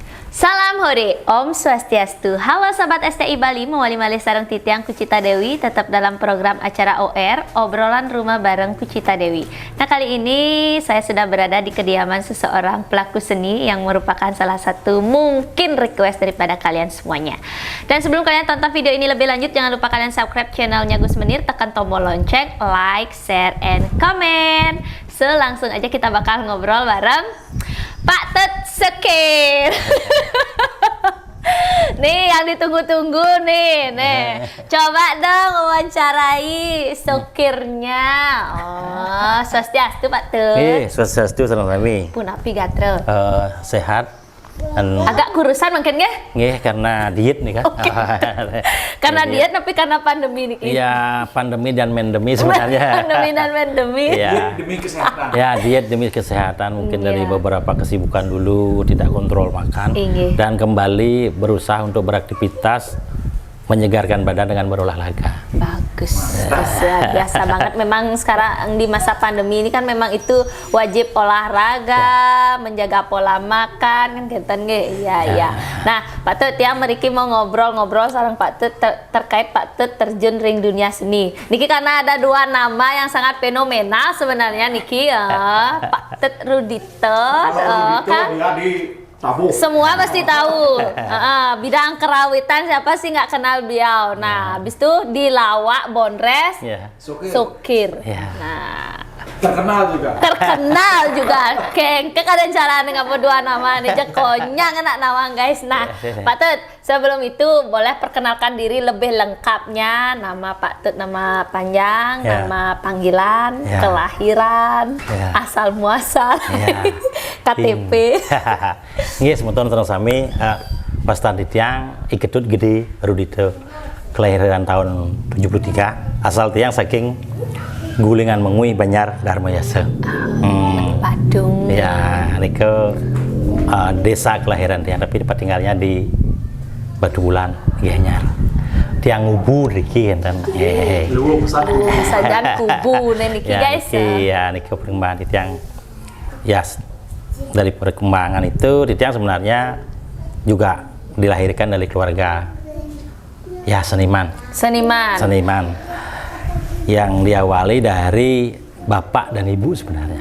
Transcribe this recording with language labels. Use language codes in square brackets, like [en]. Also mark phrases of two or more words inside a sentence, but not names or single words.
[id] Salam hore, Om Swastiastu. [ban] Halo Sobat STI Bali, mewali malih sareng titiang Kucita Dewi, [id] tetap dalam program acara OR, obrolan rumah bareng Kucita Dewi. Nah, kali ini saya sudah berada di kediaman seseorang pelaku seni yang merupakan salah satu mungkin request daripada kalian semuanya. Dan sebelum kalian tonton video ini lebih lanjut, jangan lupa kalian subscribe channelnya Gus Menir, tekan tombol lonceng, [en] like, share, and comment. So, [id] langsung aja kita bakal ngobrol bareng Pak Tut Sekir. Nih yang ditunggu-tunggu nih. Coba dong wawancarai Sekirnya. Oh, swastiastu Pak Tut. [ban] Swastiastu sareng sami. Punapi gatre. [id] Sehat. Agak kurusan mungkin ya? Nggih, karena diet nih kan. Okay. Karena diet tapi karena pandemi nih. Iya, pandemi dan mendemi sebenarnya. Pandemi dan mendemi. Iya. Demi kesehatan. Ya, diet demi kesehatan mungkin dari beberapa kesibukan dulu tidak kontrol makan dan kembali berusaha untuk beraktivitas menyegarkan badan dengan berolahraga. Bagus, biasa banget. Memang sekarang di masa pandemi ini kan memang itu wajib olahraga, menjaga pola makan, kan [ban] kenten ge. [id] Iya. Nah, Pak Tut ya, meriki mau ngobrol-ngobrol sareng Pak Tut terkait Pak Tut terjun ring dunia seni. Niki karena ada dua nama yang sangat fenomenal sebenarnya Niki ya. Pak Tut Rudito, kan? Semua pasti tahu. Bidang kerawitan siapa sih nggak kenal beliau. Nah, habis itu di Lawak Bondres Sekir. Nah, terkenal juga. Kengke kadang cara dengan dua nama nih konyang enak nama guys. Nah, Pak Tut, sebelum itu boleh perkenalkan diri lebih lengkapnya, nama Pak Tut, nama panjang, nama panggilan, kelahiran, asal muasal, KTP. [ban] Nggih, semonton terus sami Pastan Titiang Iketut Gede Rudito, [id] kelahiran tahun 73, asal [ban] tiang saking [id] Gulingan Mengui Banjar Darmayasa. Badung. Ya, niko desa kelahiran tiang, tapi tempat tinggalnya di Batu Bulan, Gianyar. [ban] Tiang ngubu niki enten. Sajan kubu niki guys. [id] Iya, niko perkembangan tiang. Ya, dari perkembangan itu tiang sebenarnya juga dilahirkan dari keluarga seniman yang diawali dari bapak dan ibu sebenarnya.